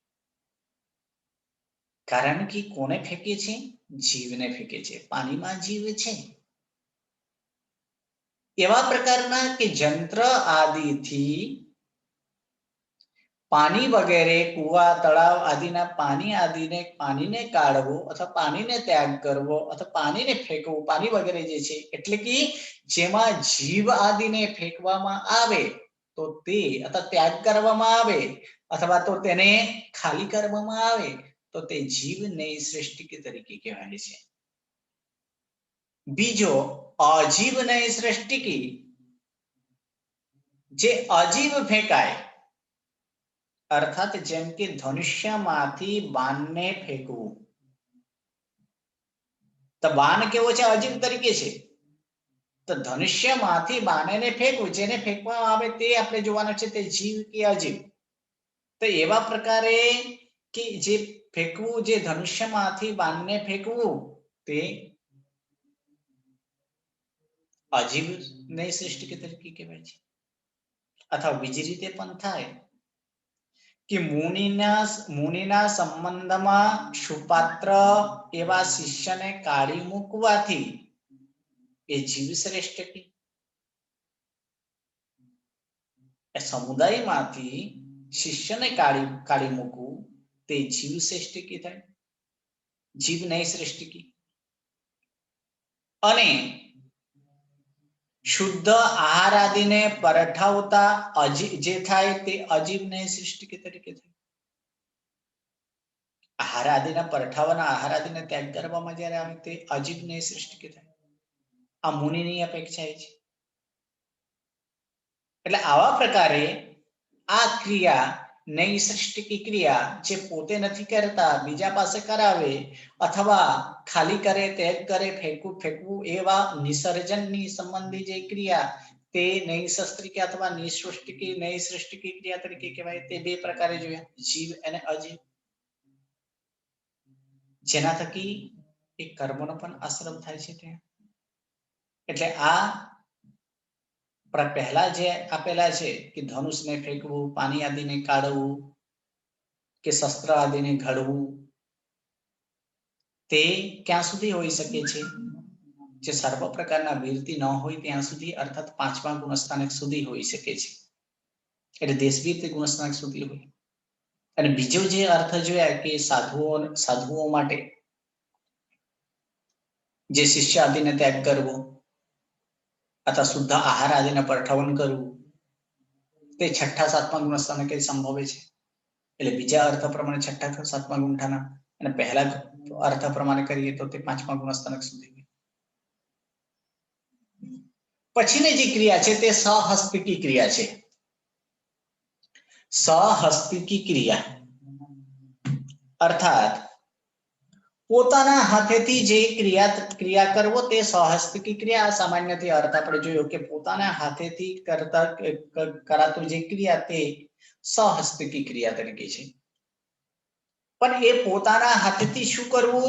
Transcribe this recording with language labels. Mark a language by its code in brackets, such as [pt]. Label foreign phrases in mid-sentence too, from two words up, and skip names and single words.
[gu] કારણ કે કોને ફેંકે છે? જીવને ફેંકે છે। પાણીમાં જીવ છે। એવા પ્રકારના કે જંત્ર આદિથી પાણી વગેરે કૂવા તળાવ આદિના પાણીને કાઢવો અથવા પાણીને ત્યાગ કરવો અથવા પાણીને ફેંકવો, પાણી વગેરે જે છે એટલે કે જેમાં જીવ આદિને ફેંકવામાં આવે તો તે અથવા ત્યાગ કરવામાં આવે અથવા તો તેને ખાલી કરવામાં આવે તો તે જીવ નૈસૃષ્ટિકી તરીકે કહેવાય છે। બીજો અજીવ નૈસૃષ્ટિકી જે અજીવ ફેંકાય અર્થાત જેમ કે ધનુષ્યમાંથી બાણને ફેંકવું। તો બાણ કેવો છે? અજીવ તરીકે છે। તો ધનુષ્યમાંથી બાણને ફેંકવું, જેને ફેંકવામાં આવે તે આપણે જોવાનું છે તે જીવ કે અજીવ। તો એવા પ્રકારે કે જે ફેંકવું, જે ધનુષ્યમાંથી બાણને ફેંકવું તે અજીવ નૈસૃષ્ટિકી તરીકે કહેવાય છે। અથવા બીજી રીતે પણ થાય કે મુનિના સંબંધમાં સુપાત્ર એવા શિષ્યને કાઢી મૂકવાથી એ જીવ શ્રેષ્ઠ કી સમુદાયમાંથી શિષ્યને કાઢી મૂકવું તે જીવ શ્રેષ્ઠ કી થાય, જીવ નૈસૃષ્ટિકી। અને શુદ્ધ આહાર આદિને પરઠાવતા જે થાય તે અજીવ નૈસૃષ્ટિકી તરીકે થાય। આહાર આદિના પરઠાવાના આહાર આદિને ત્યાગ કરવામાં જ્યારે આવે તે અજીવ નૈસૃષ્ટિકી થાય। આ મુનિની અપેક્ષા છે। એટલે આવા પ્રકારે આ ક્રિયા નૈસૃષ્ટિકી ક્રિયા જે પોતે નથી કરતા બીજા પાસે કરાવે અથવા ખાલી કરે, ત્યાગ કરે, ફેંકવું એવા નિસર્જનની સંબંધી જે ક્રિયા તે નૈસૃષ્ટિકી અથવા નૈસૃષ્ટિકી ક્રિયા તરીકે કહેવાય। તે બે પ્રકારે જોયા, જીવ અને અજીવ, જેના થકી એક કર્મનો પણ આશ્રમ થાય છે ત્યાં। એટલે આ પહેલા જે આપેલા છે કે ધનુષ ને ફેંકવું, પાણી આદિ ને કાઢવું કે શસ્ત્ર આદિ ને ઘડવું તે ક્યાં સુધી હોઈ શકે છે? જે સર્વ પ્રકારના વીરતી ન હોય ત્યાં સુધી, અર્થાત પાંચમા ગુણસ્થાનક સુધી હોઈ શકે છે। એટલે દેશવીરતી ગુણસ્થાનક સુધી હોય। અને બીજો જે અર્થ જોયા કે સાધુઓ માટે જે શિષ્ય આદિને ત્યાગ કરવો અથવા શુદ્ધ આહાર આદિ પરઠાવન કરવું તે છઠ્ઠા સાતમા ગુણસ્થાને કઈ સંભવે છે। એટલે બીજા અર્થ પ્રમાણે છઠ્ઠા સાતમા ગુણઠાણા અને પહેલા અર્થ પ્રમાણે કરીએ તો તે પાંચમા ગુણસ્થાનક સુધી। પછીની જે ક્રિયા છે તે સહસ્તિકી ક્રિયા છે। સહસ્તિકી ક્રિયા અર્થાત પોતાના હાથેથી જે ક્રિયા કરવો તે સહસ્તિકી ક્રિયા। સામાન્યથી અર્થ આપણે જોયો કે પોતાના હાથેથી કરાતું જે ક્રિયા તે સહસ્તિકી ક્રિયા તરીકે છે। પણ એ પોતાના હાથેથી શું કરવું?